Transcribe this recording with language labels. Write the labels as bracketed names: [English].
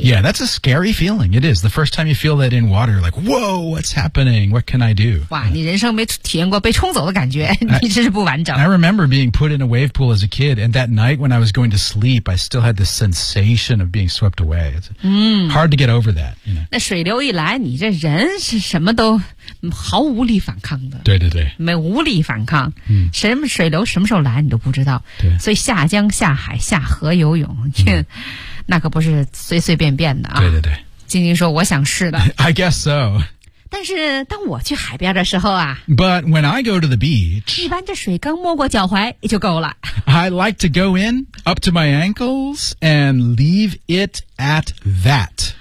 [English] Yeah, that's a scary feeling, it is. The first time you feel that in water, you're like, whoa, what's happening? What can I do? [Chinese] 哇、你人生没体验过被冲走的感觉你真是不完整。 [English] I remember being put in a wave pool as a kid, and that night when I was going to sleep, I still had this sensation of being swept away. It's hard to get over that. You know? [Chinese] 那水流一来你这人是什么都毫无力反抗的。对对对。没无力反抗。什么水流什么时候来你都不知道。对。所以下江下海下河游泳。那可不是随随便便的啊。对对对。晶晶说我想试的。 [English] I guess so. [Chinese] 但是当我去海边的时候啊。 [English] But when I go to the beach. [Chinese] 一般这水刚没过脚踝就够了。 [English] I like to go in up to my ankles and leave it at that.